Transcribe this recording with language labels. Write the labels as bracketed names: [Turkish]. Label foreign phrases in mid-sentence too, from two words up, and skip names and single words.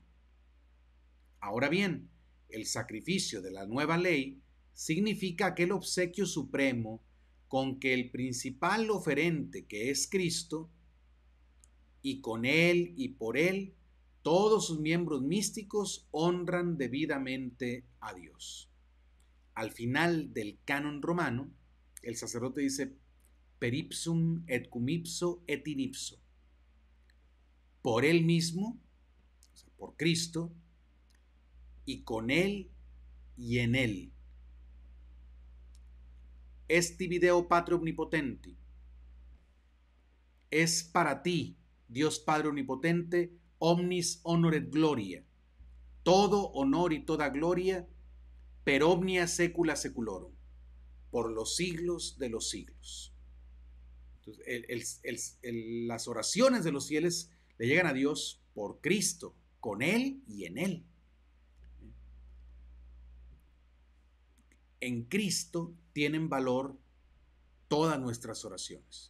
[Spanish] Ahora bien, el sacrificio de la nueva ley significa aquel obsequio supremo con que el principal oferente, que es Cristo, y con Él y por Él, todos sus miembros místicos honran debidamente a Dios. Al final del canon romano, el sacerdote dice [Latin] per ipsum et cum ipso et in ipso. [Spanish] Por Él mismo, o sea, por Cristo, y con Él y en Él. [Latin] Esti video Patri omnipotenti. [Spanish] Es para ti, Dios Padre omnipotente, [Latin] omnis honor et gloria. [Spanish] Todo honor y toda gloria, [Latin] per omnia secula seculorum, [Spanish] por los siglos de los siglos. Entonces, las oraciones de los fieles le llegan a Dios por Cristo, con Él y en Él. En Cristo tienen valor todas nuestras oraciones.